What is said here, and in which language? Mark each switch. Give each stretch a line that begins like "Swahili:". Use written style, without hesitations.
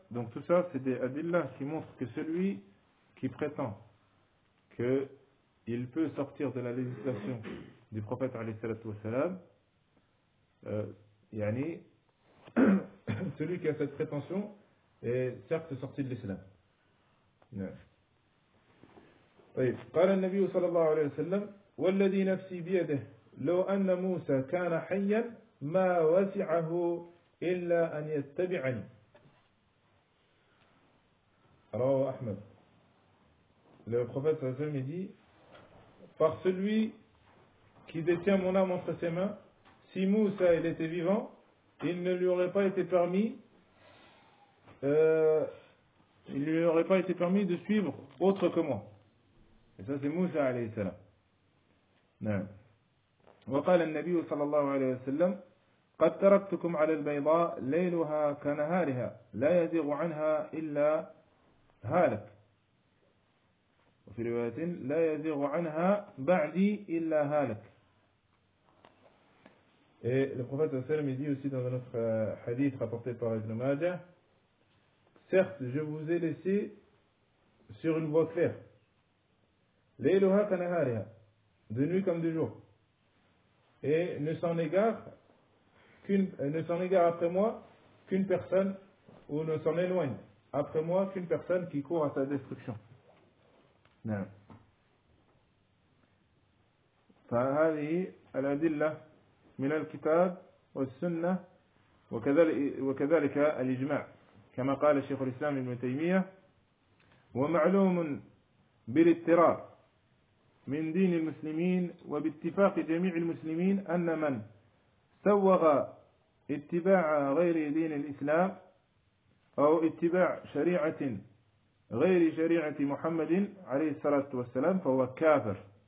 French: Donc tout ça, c'est des adillah qui montrent que celui qui prétend qu'il peut sortir de la législation du prophète alayhi salatu wassalam, yani celui qui a cette prétention est certes sorti de l'islam.
Arabic: طيب قال النبي صلى الله عليه وسلم والذي نفسي بيده لو ان موسى كان حيا ما وسعه الا ان يتبعني. رواه احمد.
French: Le prophète sallallahu alayhi wa sallam dit: par celui qui détient mon âme entre ses mains, si Moussa il était vivant, il ne lui aurait pas été permis de suivre autre que moi. Et ça c'est Moussa alayhi salam. Non.
Arabic: Wa qala an-nabi sallallahu alayhi wa sallam: qad taraktukum 'ala al-bayda laylaha ka nahariha la yazighu 'anha illa halak. وفي رواية لا يزيغ عنها بعدي إلا هالك.
French: Et le prophète sallam dit aussi dans un autre hadith rapporté par Ibn Majah, certes, je vous ai laissé sur une voie claire.
Arabic: Layluha ka nahariha,
French: de nuit comme de jour. Et ne s'en égare après moi qu'une personne, ou ne s'en éloigne après moi qu'une personne qui court à sa destruction. Non.
Arabic: فهذه الأدلة من الكتاب والسنة وكذلك الإجماع كما قال الشيخ الإسلام ابن تيمية ومعلوم بالاضطرار من دين المسلمين وباتفاق جميع المسلمين أن من سوغ اتباع غير دين الإسلام أو اتباع شريعة غير شريعة محمد عليه الصلاة والسلام فهو كافر.